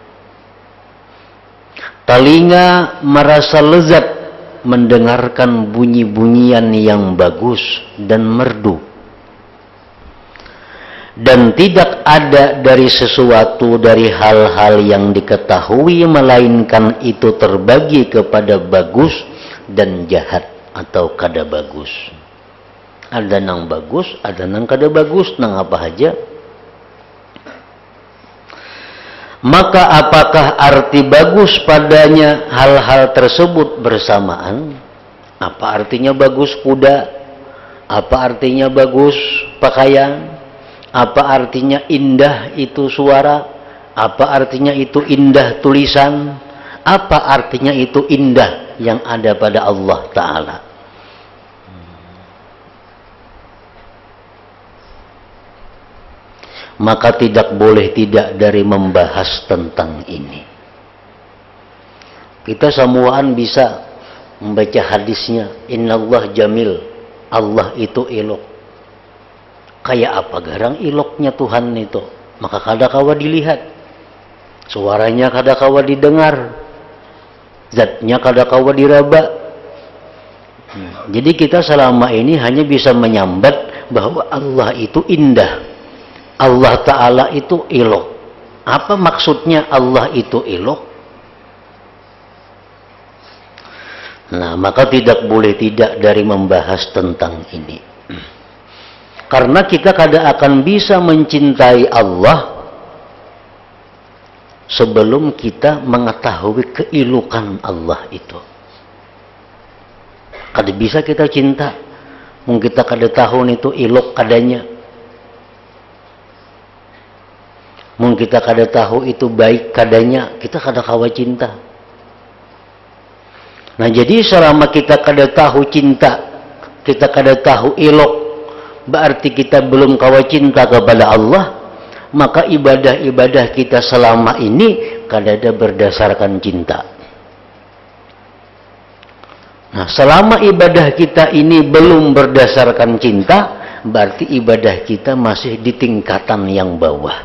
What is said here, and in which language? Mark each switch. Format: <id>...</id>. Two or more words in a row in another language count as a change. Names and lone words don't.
<id>Telinga merasa lezat mendengarkan bunyi-bunyian yang bagus dan merdu. Dan tidak ada dari sesuatu dari hal-hal yang diketahui melainkan itu terbagi kepada bagus dan jahat atau kada bagus.</id> <bjn>Ada nang bagus, ada nang kada bagus, nang apa aja.</bjn> <id>Maka apakah arti bagus padanya hal-hal tersebut bersamaan? Apa artinya bagus kuda? Apa artinya bagus pakaian? Apa artinya indah itu suara? Apa artinya itu indah tulisan? Apa artinya itu indah yang ada pada Allah Ta'ala? Maka tidak boleh tidak dari membahas tentang ini. Kita semuaan bisa membaca hadisnya,</id> <ar>إن الله جميل,</ar> <id>Allah itu elok.</id> <bjn>Kayak apa garang eloknya Tuhan itu? Maka kada kawa dilihat, suaranya kada kawa didengar, zatnya kada kawa diraba.</bjn> <id>Jadi kita selama ini hanya bisa menyambat bahwa Allah itu indah, Allah Ta'ala itu elok. Apa maksudnya Allah itu elok? Nah, maka tidak boleh tidak dari membahas tentang ini. Karena kita kada akan bisa mencintai Allah sebelum kita mengetahui keelokan Allah itu.</id> <bjn>Kada bisa kita cinta mungkin kita kada tahu itu elok kadanya. Mungkin kita kada tahu itu baik kadanya, kita kada kawa cinta. Nah, jadi selama kita kada tahu cinta, kita kada tahu elok, berarti kita belum kawa cinta kepada Allah,</bjn> <id>maka ibadah-ibadah kita selama ini kada ada berdasarkan cinta. Nah, selama ibadah kita ini belum berdasarkan cinta, berarti ibadah kita masih di tingkatan yang bawah.</id>